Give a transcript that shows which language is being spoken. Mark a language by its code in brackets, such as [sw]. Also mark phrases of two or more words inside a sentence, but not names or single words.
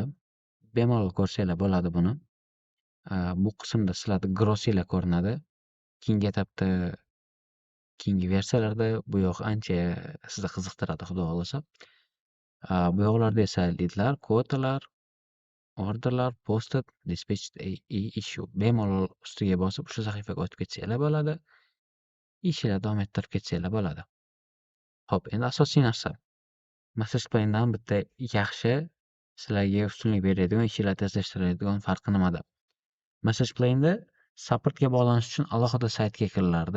[uz] Bemalol ko'rsanglar bo'ladi buni. Bu qismda sizlarda grossinglar ko'rinadi. Keyingi etapda, keyingi versiyalarda bu yoq ancha sizni qiziqtiradi, xudo xohlasa. Bu yoqlarda esa leadlar, kvotalar, orderlar, [en] posted, dispatched, issue [uz] bemalol ustiga bosib shu sahifaga o'tib ketsanglar bo'ladi. Ishinglarni davom ettirib ketsanglar bo'ladi. Hop, endi asosiy narsa. Message Plane'dan bitta yaxshi sizlarga ustunlik beradigan, ishinglarni tezlashtiradigan farqi nimada? Message Plane'da supportga bog'lanish uchun alohida saytga kirilardi.